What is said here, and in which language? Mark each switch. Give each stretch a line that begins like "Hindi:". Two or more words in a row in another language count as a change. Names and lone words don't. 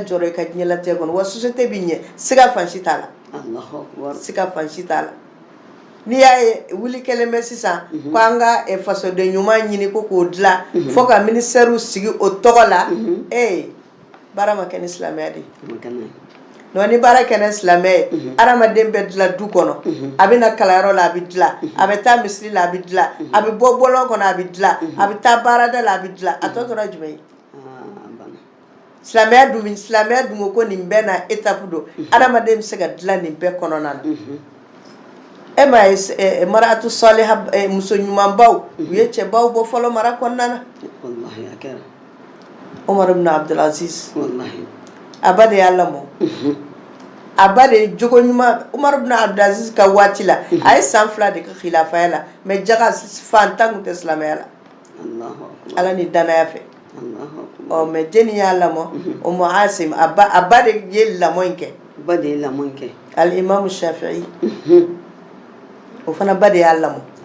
Bambara: jɔrɔ i ka diɲɛlatigɛ kɔnɔ wa société bi ɲɛ siga fansi t'a la siga fansi t'a la n'i y'a ye wuli kɛlen bɛ sisan ko an ka fasoden ɲuman ɲini ko k'o dilan fo ka ministère sigi o tɔgɔ la baara ma kɛ ni silamɛya de ye non ni baara kɛ ni silamɛya ye adamaden bɛ dilan du kɔnɔ a bɛ na kalanyɔrɔ la a bɛ dilan a bɛ taa misiri la a bɛ dilan a bɛ bɔ bɔlɔn kɔnɔ a bɛ dilan a bɛ taa baarada la a bɛ dilan a tɔ tora jumɛn ye silamɛya dun ko nin bɛɛ na étape don adamaden bɛ se ka dilan nin bɛɛ kɔnɔna na e ma ye
Arabic: مرأة صالحة
Bambara: muso ɲumanbaw u ye cɛbaw bɔ fɔlɔ mara kɔnɔna na Umar ibn Abdul Aziz a ba de y'a lamɔ a ba de ye jogo ɲuman Umar ibn Abdul Aziz ka waati la a ye san 2 de kɛ khilafaya la mais jaga fantan tun tɛ silamɛya la Ala ni danaya fɛ mais jeni y'a lamɔ Umu Asim a ba de ye lamɔ in kɛ al imam Shafi'i o fana ba de y'a lamɔ